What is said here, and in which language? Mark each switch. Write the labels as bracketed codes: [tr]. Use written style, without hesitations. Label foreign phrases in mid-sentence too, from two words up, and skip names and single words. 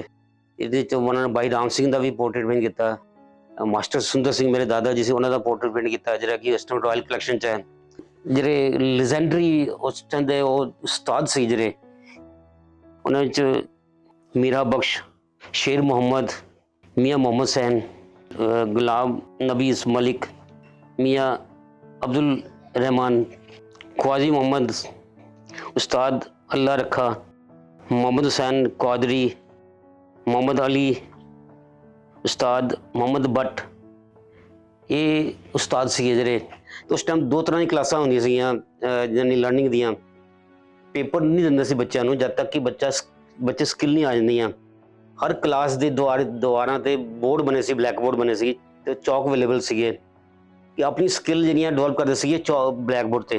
[pa] ਇਹਦੇ 'ਚ ਉਹਨਾਂ ਨੇ ਬਾਈ ਰਾਮ ਸਿੰਘ ਦਾ ਵੀ ਪੋਰਟਰੇਟ ਪੇਂਟ ਕੀਤਾ, ਮਾਸਟਰ ਸੁੰਦਰ ਸਿੰਘ ਮੇਰੇ ਦਾਦਾ ਜੀ ਸੀ, ਉਹਨਾਂ ਦਾ ਪੋਰਟਰੇਟ ਪੇਂਟ ਕੀਤਾ, ਜਿਹੜਾ ਕਿ ਇਸ ਟਾਈਮ ਰਾਇਲ ਕਲੈਕਸ਼ਨ 'ਚ ਹੈ। ਜਿਹੜੇ ਲੈਜੈਂਡਰੀ ਉਸ ਟਾਈਮ ਦੇ ਉਹ ਉਸਤਾਦ ਸੀ ਜਿਹੜੇ, ਉਹਨਾਂ ਵਿੱਚ ਮੀਰਾ ਬਖਸ਼, ਸ਼ੇਰ ਮੁਹੰਮਦ, ਮੀਆਂ ਮੁਹੰਮਦ ਸੈਨ, ਗੁਲਾਮ ਨਬੀ ਮਲਿਕ, ਮੀਆਂ ਅਬਦੁਲ रहमान, ख्वाजी मोहम्मद, उस्ताद अल्लाह रखा, मोहम्मद हुसैन कौदरी, मोहम्मद अली, उस्ताद मोहम्मद भट्ट, ਯੇ ਉਸਤਾਦ ਸੀਗੇ ਜਿਹੜੇ। ਤੇ ਉਸ ਟਾਈਮ 2 ਤਰ੍ਹਾਂ ਦੀ ਕਲਾਸਾਂ ਹੁੰਦੀਆਂ ਸੀਗੀਆਂ, ਯਾਨੀ ਲਰਨਿੰਗ ਦੀਆਂ। ਪੇਪਰ ਨਹੀਂ ਦਿੰਦੇ ਸੀ ਬੱਚਿਆਂ ਨੂੰ ਜਦ ਤੱਕ ਕਿ ਬੱਚੇ ਸਕਿੱਲ ਨਹੀਂ ਆ ਜਾਂਦੀਆਂ। ਹਰ ਕਲਾਸ ਦੇ ਦੁਆਰਾਂ ਤੇ ਬੋਰਡ ਬਣੇ ਸੀ, ਬਲੈਕ ਬੋਰਡ ਬਣੇ ਸੀ, ਤੇ ਚੌਕ ਅਵੇਲੇਬਲ ਸੀਗੇ ਕਿ ਆਪਣੀ ਸਕਿੱਲ ਜਿਹੜੀਆਂ ਡਿਵੈਲਪ ਕਰਦੇ ਸੀਗੇ ਬਲੈਕ ਬੋਰਡ ਤੇ।